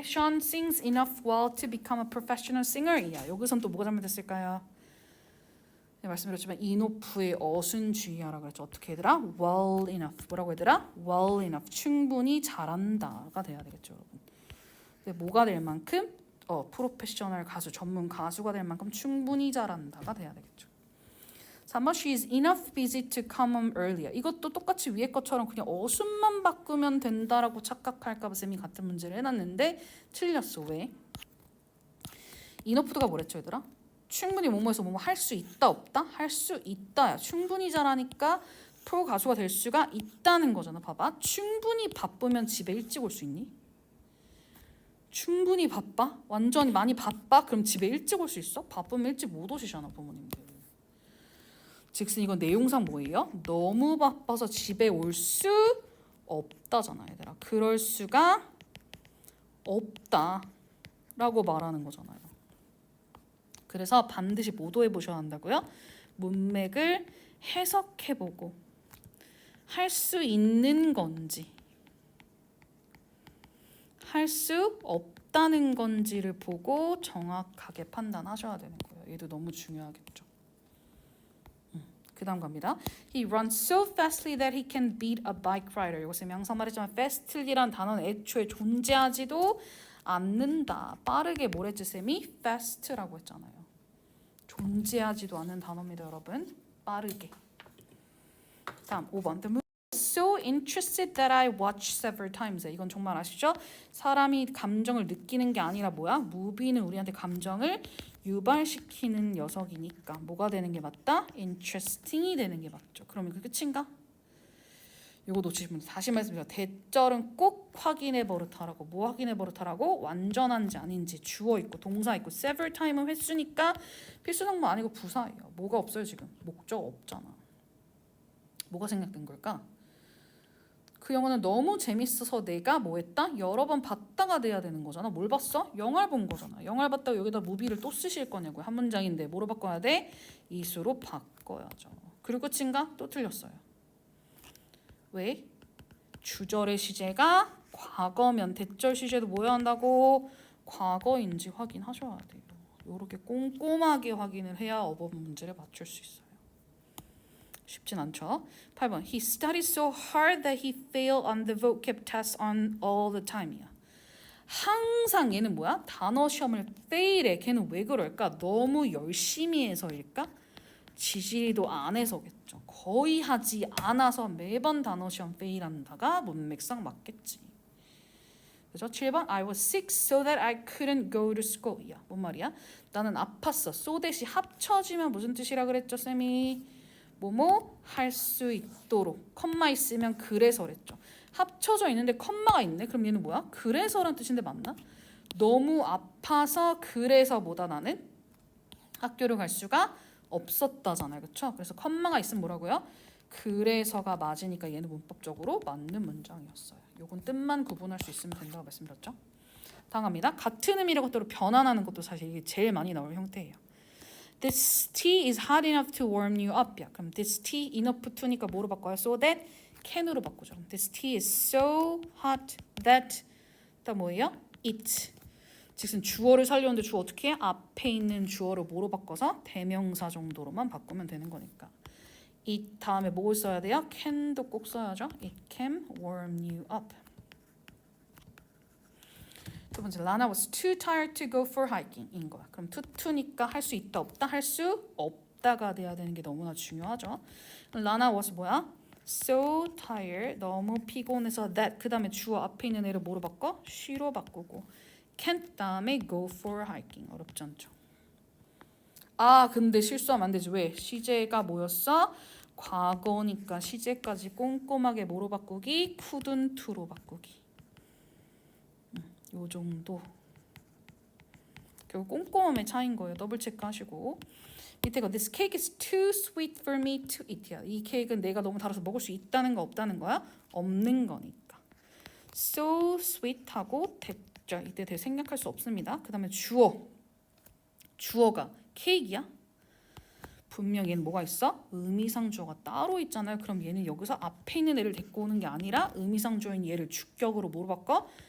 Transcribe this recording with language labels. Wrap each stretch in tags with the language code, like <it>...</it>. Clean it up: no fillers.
<en>Sean sings enough well to become a professional singer.</en> <ko>이야, 여기선 또 뭐가 잘못됐을까요? 네, 말씀드렸지만 이노프의 어순주의하라 그랬죠. 어떻게 얘들아?</ko> <en>Well enough.</en> <ko>뭐라고 얘들아? Well enough. 충분히 잘한다가 돼야 되겠죠, 여러분. 근데 뭐가 될 만큼? 프로페셔널 가수, 전문 가수가 될 만큼 충분히 잘한다가 돼야 되겠죠. 3번</ko> <en>She is enough busy to come home earlier.</en> <ko>이것도 똑같이 위에 것처럼 그냥 어순만 바꾸면 된다라고 착각할까 봐 쌤이 같은 문제를 해놨는데 틀렸어. 왜? 이너프드가 뭐랬죠, 얘들아? 충분히 뭐뭐해서 뭐뭐 할 수 있다 없다? 할 수 있다야. 충분히 잘하니까 프로 가수가 될 수가 있다는 거잖아. 봐봐. 충분히 바쁘면 집에 일찍 올 수 있니? 충분히 바빠? 완전히 많이 바빠? 그럼 집에 일찍 올 수 있어? 바쁘면 일찍 못 오시잖아, 부모님들. 즉슨 이건 내용상 뭐예요? 너무 바빠서 집에 올 수 없다잖아, 얘들아. 그럴 수가 없다라고 말하는 거잖아요. 그래서 반드시 모도해 보셔야 한다고요. 문맥을 해석해보고 할 수 있는 건지 할 수 없다는 건지를 보고 정확하게 판단하셔야 되는 거예요. 얘도 너무 중요하겠죠. 그 다음 갑니다.</ko> <en>He runs so fastly that he can beat a bike rider.</en> <ko>이것은 항상 말했지만 fastly란 단어는 애초에 존재하지도 않는다. 빠르게 뭐랬지 쌤이? fast라고 했잖아요. 존재하지도 않는 단어입니다, 여러분. 빠르게. 다음 5번.</ko> <en>The movie was so interested that I watched several times.</en> <ko>이건 정말 아시죠? 사람이 감정을 느끼는 게 아니라 뭐야? 무비는 우리한테 감정을 유발시키는 녀석이니까 뭐가 되는 게 맞다? interesting이 되는 게 맞죠. 그러면 그 끝인가? 이거 놓치시면 다시 말씀드려요. 대절은 꼭 확인해 버릇하라고. 뭐 확인해 버릇하라고? 완전한지 아닌지. 주어 있고 동사 있고 several time은 횟수니까 필수 동사 아니고 부사예요. 뭐가 없어요 지금? 목적 없잖아. 뭐가 생략된 걸까? 그 영화는 너무 재밌어서 내가 뭐 했다? 여러 번 봤다가 돼야 되는 거잖아. 뭘 봤어? 영화를 본 거잖아. 영화를 봤다고 여기다 무비를 또 쓰실 거냐고요. 한 문장인데 뭐로 바꿔야 돼? 이수로 바꿔야죠. 그리고 끝인가? 또 틀렸어요. 왜? 주절의 시제가 과거면 대절 시제도 뭐야 한다고? 과거인지 확인하셔야 돼요. 이렇게 꼼꼼하게 확인을 해야 어법 문제를 맞출 수 있어요. 쉽진 않죠. 8번</ko> <en>He studied so hard that he failed on the vocab test on all the time</en> <ko>이야. 항상 얘는 뭐야? 단어 시험을 fail해. 걔는 왜 그럴까? 너무 열심히 해서일까? 지지리도 안 해서겠죠. 거의 하지 않아서 매번 단어 시험 fail한다가 문맥상 맞겠지. 그죠? 7번</ko> <en>I was sick so that I couldn't go to school.</en> <ko>야, 뭔 말이야? 나는 아팠어. so that이 합쳐지면 무슨 뜻이라 그랬죠, 쌤이? 뭐뭐 할 수 있도록 컴마 있으면 그래서랬죠. 합쳐져 있는데 컴마가 있네. 그럼 얘는 뭐야? 그래서란 뜻인데 맞나? 너무 아파서 그래서 뭐다 나는 학교를 갈 수가 없었다잖아요. 그렇죠? 그래서 컴마가 있으면 뭐라고요? 그래서가 맞으니까 얘는 문법적으로 맞는 문장이었어요. 요건 뜻만 구분할 수 있으면 된다고 말씀드렸죠. 다음 갑니다. 같은 의미라고 또 변환하는 것도 사실 이게 제일 많이 나올 형태예요.</ko> <en>This tea is hot enough to warm you up.</en> <ko>야, 그럼 this tea enough to니까 뭐로 바꿔요? So that can으로 바꾸죠.</ko> <en>This tea is so hot that</en> <ko>다 뭐예요?</ko> <en>it.</en> <ko>즉슨 주어를 살려는데 주어 어떻게 해? 앞에 있는 주어를 뭐로 바꿔서 대명사 정도로만 바꾸면 되는 거니까. it 다음에 뭘 써야 돼요? can도 꼭 써야죠.</ko> <en>It can warm you up.</en> <ko>두 번째,</ko> <en>Lana was too tired to go for hiking</en> <ko>인 거야. 그럼 too니까 할 수 있다 없다? 할 수 없다가 돼야 되는 게 너무나 중요하죠.</ko> <en>Lana was</en> <ko>뭐야?</ko> <en>So tired,</en> <ko>너무 피곤해서 that 그 다음에 주어 앞에 있는 애를 뭐로 바꿔? she로 바꾸고 can't 다음에</ko> <en>go for hiking</en> <ko>어렵지 않죠. 아 근데 실수하면 안 되지. 왜? 시제가 뭐였어? 과거니까 시제까지 꼼꼼하게 뭐로 바꾸기? couldn't to로 바꾸기. 요 정도. 결국 꼼꼼함의 차이인 거예요. 더블 체크하시고. 밑에 거</ko> <en>This cake is too sweet for me to eat.</en> <ko>이 케이크는 내가 너무 달아서 먹을 수 있다는 거 없다는 거야? 없는 거니까. So sweet하고 됐죠. 이때 대 생략할 수 없습니다. 그 다음에 주어. 주어가 케이크야? 분명 얘는 뭐가 있어? 의미상 주어가 따로 있잖아요. 그럼 얘는 여기서 앞에 있는 애를 데리고 오는 게 아니라 의미상 주어인 얘를 주격으로 뭐로 바꿔?</ko>